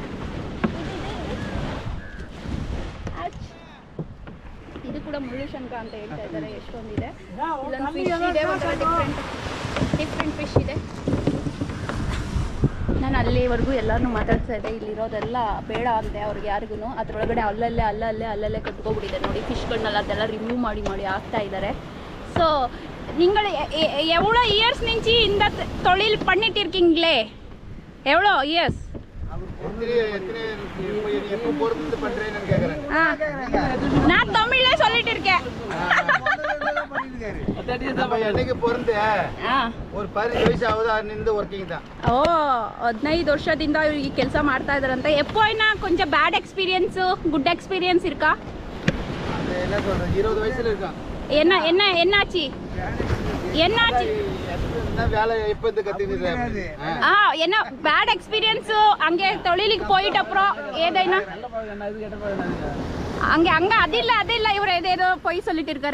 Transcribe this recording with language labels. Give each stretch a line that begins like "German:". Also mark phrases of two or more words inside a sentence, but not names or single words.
Kannada: ಇದು ಕೂಡ ಮುಳ್ಳು ಶಂಖ ಅಂತ ಹೇಳ್ತಾ ಇದ್ದಾರೆ. ಎಷ್ಟೊಂದಿದೆ. ಇಲ್ಲೊಂದು ಫಿಶ್ ಇದೆ,
English: different fish
Kannada: ಇದೆ. ನಾನು ಅಲ್ಲಿವರೆಗೂ ಎಲ್ಲರೂ ಮಾತಾಡ್ತಾ ಇದ್ದೆ. ಇಲ್ಲಿರೋದೆಲ್ಲ ಬೇಡ ಅಂತೆ ಅವ್ರಿಗೆ ಯಾರಿಗೂ. ಅದರೊಳಗಡೆ ಅಲ್ಲಲ್ಲೇ ಕಟ್ಕೊಬಿಟ್ಟಿದೆ ನೋಡಿ. ಫಿಶ್ಗಳನ್ನೆಲ್ಲ ಅದೆಲ್ಲ ರಿಮೂವ್ ಮಾಡಿ ಹಾಕ್ತಾ ಇದ್ದಾರೆ.
Tamil: ஸோ நீங்கள் எவ்வளோ இயர்ஸ் నుంచి இந்த தொழில் பண்ணிட்டு இருக்கீங்களே? எவ்வளோ இயர்ஸ்? நான் தமிழ்ல சொல்லிட்டு இருக்கேன்.
Kannada: ஒரு 15 ವಯಸ್ಸು ಅವನಿಂದ ವರ್ಕಿಂಗ್ தான். ಓ, 15 ವರ್ಷದಿಂದ ಈ ಕೆಲಸ ಮಾಡ್ತಾ ಇದಾರಂತೆ.
Tamil: எப்போனா கொஞ்சம்
English: bad experience, good experience
Tamil: இருக்கா? என்ன சொல்ற, 20 வயசுல இருக்கா. என்னாச்சு? வேலை எப்ப இருந்து கத்துக்கிட்டு? என்ன
English: bad experience?
Tamil: அங்கே தொழிலுக்கு போயிட்ட அப்புறம் ஏதேனா அங்க அதில்ல இவர் ஏதேதோ பொய் சொல்லிட்டு இருக்காரு.